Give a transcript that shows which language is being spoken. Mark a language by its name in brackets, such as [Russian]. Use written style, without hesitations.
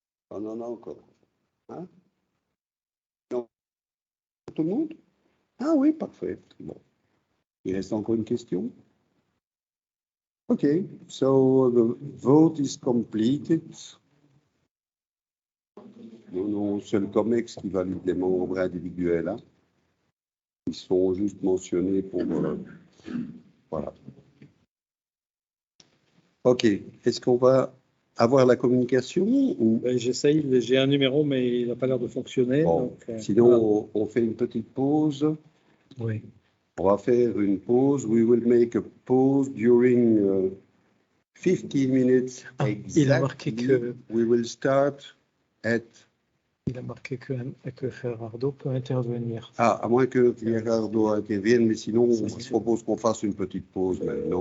[French] On en a encore. Hein? Non. Tout le monde? Ah oui, parfait. Bon. Il reste encore une question? [English] Okay, so the vote is completed. [French] Non, c'est le COMEX qui valide les membres individuels. Hein. Ils sont juste mentionnés pour... voilà. OK. Est-ce qu'on va avoir la communication ou... J'essaye, j'ai un numéro, mais il n'a pas l'air de fonctionner. Bon, Donc, sinon, on fait une petite pause. Oui. On va faire une pause. [English] We will make a pause during 15 minutes exactly. [French] Il a marqué que... [English] We will start at... [French] Il a marqué que Gerardo peut intervenir. Ah, à moins que Gerardo intervienne, mais sinon, je propose qu'on fasse une petite pause maintenant.